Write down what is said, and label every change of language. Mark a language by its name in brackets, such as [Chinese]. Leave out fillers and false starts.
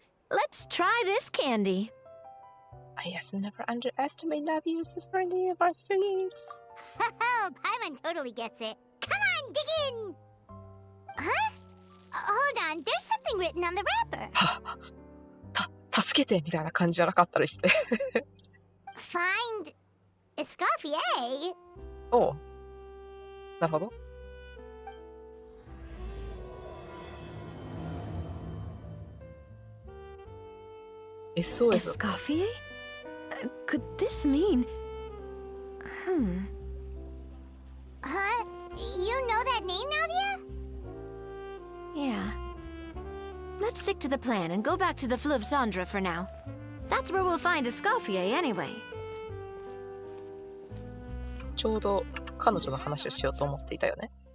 [English] Let's try this candy. I guess never underestimate Navi's sovereignty of our sweets. Oh, Paimon totally gets it. Come on, dig in! Huh? Hold on, there's something written on the wrapper. [Japanese] 助けてみたいな感じじゃなかったりして。 [English] Find Escoffier? [Japanese] おう。なるほど。 [English] SOS。 Escoffier? Could this mean... Huh? You know that name, Navia? Yeah. Let's stick to the plan and go back to the Fleuve Cendre for now. That's where we'll find Escoffier anyway. [Japanese] ちょうど彼女の話をしようと思っていたよね。